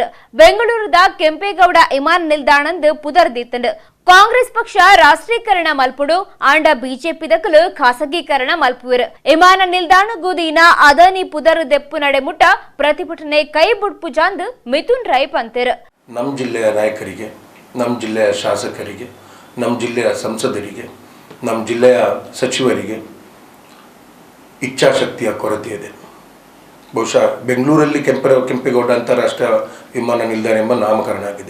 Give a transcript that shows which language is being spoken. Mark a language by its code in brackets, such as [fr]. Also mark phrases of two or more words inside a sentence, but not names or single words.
[tcy] ಬೆಂಗಳೂರದ ಕೆಂಪೇಗೌಡ ವಿಮಾನ ನಿಲ್ದಾಣಂದು ಪುದರ್ ದಿತ್ತಂಡು. ಕಾಂಗ್ರೆಸ್ ಪಕ್ಷ ರಾಷ್ಟ್ರೀಕರಣ ಮಲ್ಪುಡು ಆಂಡ ಬಿಜೆಪಿ ದಕ್ಕಲು ಖಾಸಗೀಕರಣ ಮಲ್ಪುವರು. ವಿಮಾನ ನಿಲ್ದಾಣ ಗೂದಿನ ಅದಾನಿ ಪುದರ್ ದೆಪ್ಪು ನಡೆಮುಟ್ಟ ಪ್ರತಿಭಟನೆ ಕೈ ಬುಡ್ಪು ಜಾಂದು ಮಿಥುನ್ ರೈ ಪಂತೇರು. [kn] ನಮ್ಮ ಜಿಲ್ಲೆಯ ನಾಯಕರಿಗೆ, ನಮ್ಮ ಜಿಲ್ಲೆಯ ಶಾಸಕರಿಗೆ, ನಮ್ಮ ಜಿಲ್ಲೆಯ ಸಂಸದರಿಗೆ, ನಮ್ಮ ಜಿಲ್ಲೆಯ ಸಚಿವರಿಗೆ ಇಚ್ಛಾಶಕ್ತಿಯ ಕೊರತೆ ಇದೆ. ಬಹುಶಃ ಬೆಂಗಳೂರಲ್ಲಿ ಕೆಂಪೇಗೌಡ ಅಂತಾರಾಷ್ಟ್ರೀಯ ವಿಮಾನ ನಿಲ್ದಾಣ ಎಂಬ ನಾಮಕರಣ ಆಗಿದೆ.